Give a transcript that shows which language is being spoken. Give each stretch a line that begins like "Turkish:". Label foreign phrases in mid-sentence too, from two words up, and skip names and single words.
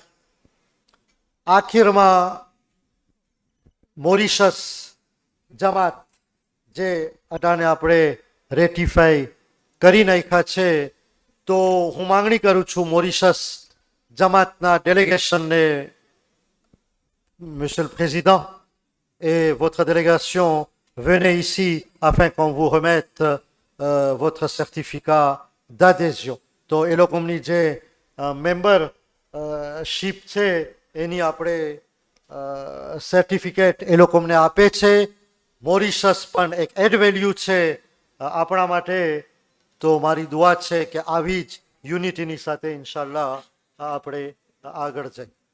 Gujarati: આખીરમાં મોરિશસ જમાત જે અટાણે આપણે રેટિફાઈ કરી નાખ્યા છે, તો હું માંગણી કરું છું મોરિશસ જમાતના ડેલિગેશનને,
French: Monsieur le Président et votre délégation, venez ici afin qu'on vous remette votre certificat d'adhésion.
Gujarati: તો એ લોકોની જે મેમ્બરશીપ છે એની આપણે સર્ટિફિકેટ એ લોકોને આપે છે. મોરિશસ પણ એક એડ વેલ્યુ છે આપણા માટે. તો મારી દુઆ છે કે આવી જ યુનિટીની સાથે ઇન્શાલ્લાહ આપણે આગળ જઈએ.